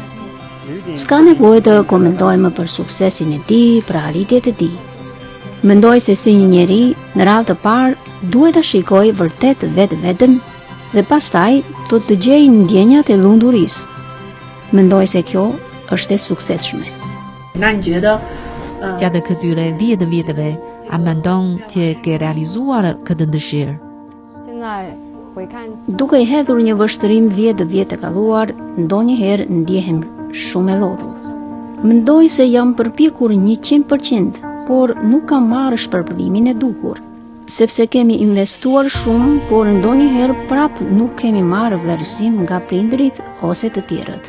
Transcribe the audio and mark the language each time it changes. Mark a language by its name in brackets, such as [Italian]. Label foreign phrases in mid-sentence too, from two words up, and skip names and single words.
[Albanian] S'ka nevojë të komentojmë për suksesin e tij, për arritjet e tij. Mendoj se si një njeri në radhë të parë duhet ta shikojë vërtet vetëm dhe pastaj do të gjejë ndjenjat e lumturisë. Mendoj se kjo është e suksesshme. [Chinese] 那你觉得 [Albanian] gjatë këtyre 10 viteve a mendon që ke realizuar këtë dëshirë? [Chinese] 现在回看 [Albanian] Duke i hedhur një vështrim 10 vjet të kaluar, ndonjëherë ndjehem shumë e lodhur. Mendoj se jam përpjekur 100%, por nuk kam marrë shpërblymin e duhur, sepse kemi investuar shumë, por ndonjëherë prap nuk kemi marrë vlerësim nga prindërit ose të tjerët.